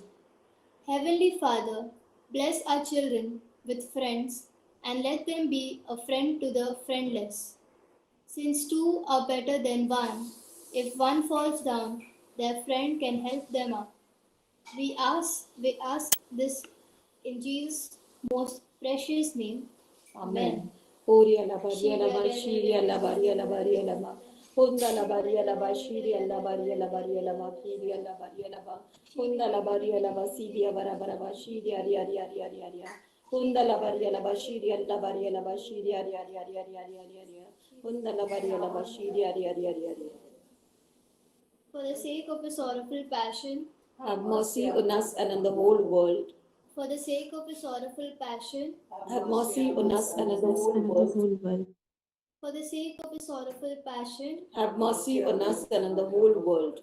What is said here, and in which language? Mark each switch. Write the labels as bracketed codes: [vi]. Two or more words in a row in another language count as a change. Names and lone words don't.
[en] Heavenly Father, bless our children with friends and let them be a friend to the friendless. Since two are better than one, if one falls down, their friend can help them up. We ask this in Jesus' most precious name. Amen. Oria la baria la bashiria la baria la baria la ma. Hunda la baria la bashiria la baria la baria la ma. Kiria la baria la ba. Hunda la baria la basidia bara bara bashiria ria ria ria ria ria. Hunda la baria la bashiria la baria la bashiria ria ria ria ria ria ria ria. Hunda la baria la bashiria ria ria ria ria. For the sake of his sorrowful passion, Have mercy on us and on the whole world. for the sake of his sorrowful passion, Have mercy on us and on the Us whole and the world. whole world. for the sake of his sorrowful passion, Have mercy on us and on the whole world.